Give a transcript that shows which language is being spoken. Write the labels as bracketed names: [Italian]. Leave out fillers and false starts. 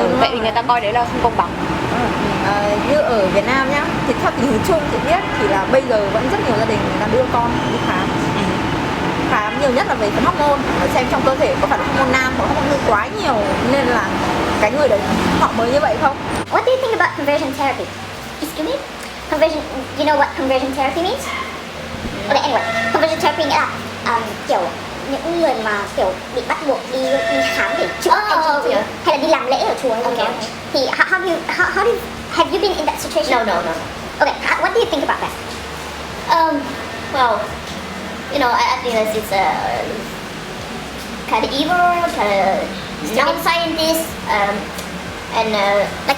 [Vietnamese] Tại vì người ta coi đấy là không công bằng. Như ở Việt Nam nhá, thì theo tình hình chung chị biết thì là bây giờ vẫn rất nhiều gia đình người ta đưa con đi khám. Khám nhiều nhất là về phần hormone, xem trong cơ thể có phải là hormone nam hoặc hormone nữ quá nhiều nên là cái người đấy họ mới như vậy không? [English] What do you think about conversion therapy? Excuse me? Conversion, you know what conversion therapy means? Okay, anyway, conversion therapy [Vietnamese] nghĩa là kiểu những người mà kiểu bị bắt buộc đi khám để chữa LGBT hay là đi làm lễ ở chùa. [English] Okay. Thì how do you, have you been in that situation? No. Okay, what do you think about that? Well, you know, I think that it's kind of evil, kind of non-scientist, and like